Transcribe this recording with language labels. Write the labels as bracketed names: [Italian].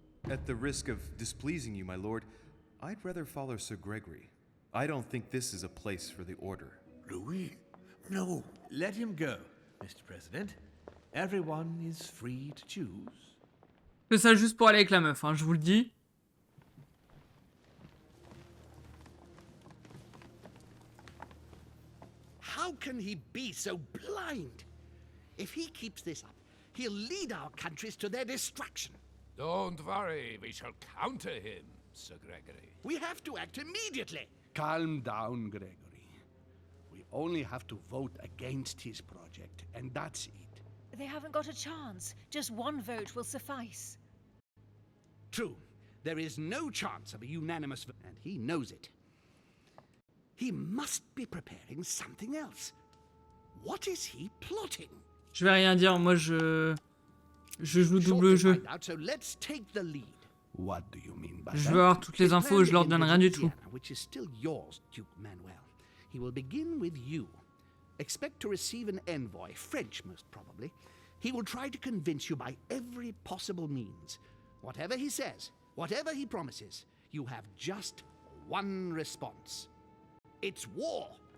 [English] At the risk of displeasing you, my lord, I'd rather follow Sir Gregory. I don't think this is a place for the Order. Louis? No. Let him go, Mr. President. Everyone is free to choose. [French] Je fais ça juste pour aller avec la meuf, hein, je vous le dis. [English] How can he be so blind? If he keeps this up, he'll lead our countries to their destruction. Don't worry, we shall counter him, Sir Gregory. We have to act immediately. Calm down, Gregory. We only have to vote against his project, and that's it. They haven't got a chance. Just one vote will suffice. True. There is no chance of a unanimous vote, and he knows it. He must be preparing something else. What is he plotting? [French] Je vais rien dire, moi je joue double jeu. [English] So let's take the lead. What do you mean by [French] Je [English] that? [French] veux avoir toutes les infos et je leur donne rien du tout. [English] Which is still yours, Duke Manuel. He will begin with you. Expect to receive an envoy, French most probably. He will try to convince you by every possible means. Whatever he says, whatever he promises, you have just one response. It's war.